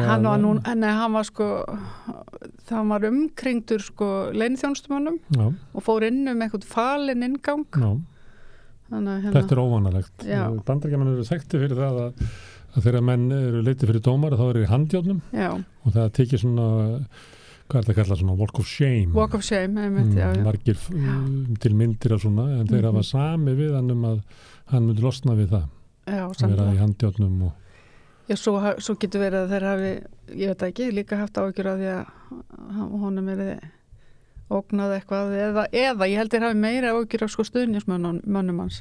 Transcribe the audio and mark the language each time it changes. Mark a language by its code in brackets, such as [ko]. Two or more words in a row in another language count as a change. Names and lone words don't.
[is] hann var sko, það var umkringdur sko leyniþjónustumönnum og fór inn eitthvað falinn inngang. Þetta óvanalegt. Bandaríkjamenn eru þekktir fyrir það að þegar menn eru leiddir fyrir dómara þá eru í handjárnum og það tekið svona, hvað það kallað svona [en] walk of shame. Walk of shame, [is] einmitt, já. Margir til myndir af svona, en þeir hafa sami við hann að hann myndi losna við það. Já, að vera í handjárnum og Já, svo getur verið að þeir hafi, ég veit ekki, líka haft áhyggjur af því að honum ógnað eitthvað eða ég held þeir hafi meira áhyggjur af sko stuðningsmönnum hans.